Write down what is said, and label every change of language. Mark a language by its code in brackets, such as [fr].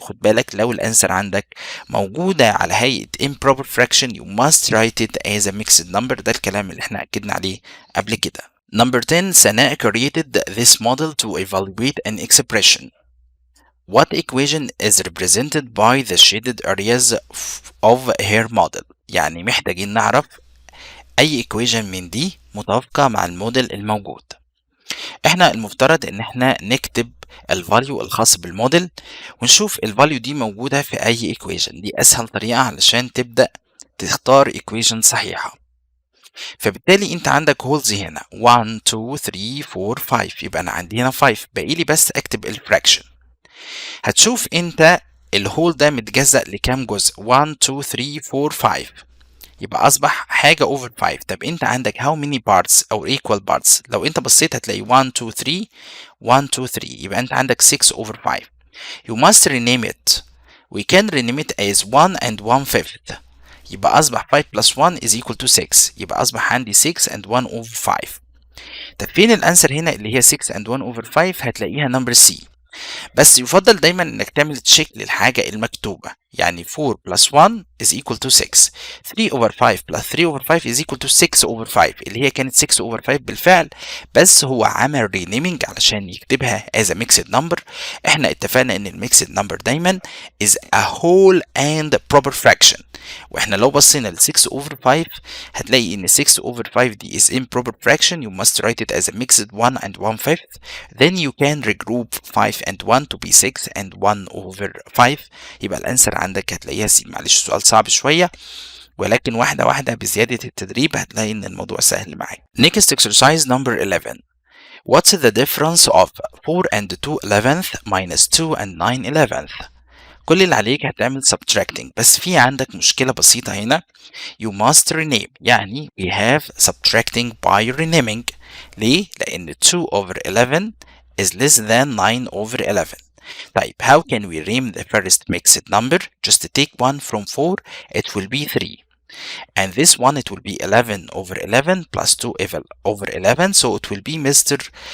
[ar] خد بالك لو الأنسر عندك موجودة على هيئة [en] improper fraction you must write it as a mixed number. [ar] ده الكلام اللي احنا أكدنا عليه قبل كده. [en] Number 10 Sanaa created this model to evaluate an expression. What equation is represented by the shaded areas of her model. [ar] يعني محتاجين نعرف أي equation من دي متوافقة مع الموديل الموجود. احنا المفترض ان احنا نكتب الفاليو الخاص بالموديل ونشوف الفاليو دي موجودة في أي equation. دي أسهل طريقة علشان تبدأ تختار equation صحيحة. فبالتالي انت عندك هولز هنا 1 2 3 4 5، يبقى أنا عندي هنا 5، باقي لي بس أكتب الفراكشن. هتشوف انت الهول ده متجزأ لكام جزء؟ 1 2 3 4 5، يبقى اصبح حاجه اوفر 5. طب انت عندك [en] how many parts [ar] او equal parts؟ لو انت بصيت هتلاقي 1 2 3 1 2 3، يبقى انت عندك 6 over 5. [en] you must rename it. we can rename it as 1 and 1/5. [ar] يبقى اصبح [en] 5 plus 1 is equal to 6، [ar] يبقى اصبح عندي [en] 6 and 1 over 5. [ar] طب فين الانسر هنا اللي هي [en] 6 and 1 over 5؟ [ar] هتلاقيها نمبر C. بس يفضل دايما انك تعمل تشيك للحاجة المكتوبة. يعني [en] 4 plus 1 is equal to 6. 3 over 5 plus 3 over 5 is equal to 6 over 5 [ar] اللي هي كانت [en] 6 over 5 [ar] بالفعل، بس هو عمل رينيمينج علشان يكتبها [en] as a mixed number. [ar] احنا اتفقنا ان الميكسد نمبر دايما [en] is a whole and proper fraction. [ar] واحنا لو بصينا ل 6 over 5 هتلاقي ان 6 over 5 دي [en] is improper fraction. you must write it as a mixed 1 and 1/5. then you can regroup 5 and 1 to be 6 and 1 over 5. [ar] يبقى الانسر عندك هتلاقيها سي. معلش سؤال صعب شوية، ولكن واحدة واحدة بزيادة التدريب هتلاقي ان الموضوع سهل معاك. [en] next exercise number 11. what's the difference of 4 and 2 11th minus 2 and 9 11th؟ [ar] كل اللي عليك هتعمل subtracting، بس في عندك مشكلة بسيطة هنا. [en] you must rename. [ar] يعني [en] we have subtracting by renaming. [ar] ليه؟ لأن [en] 2 over 11 is less than 9 over 11. [ar] طيب [en] how can we rename the first mixed number? just take 1 from 4, it will be 3. and this one it will be 11 over 11 plus 2 over 11, so it will be Mr.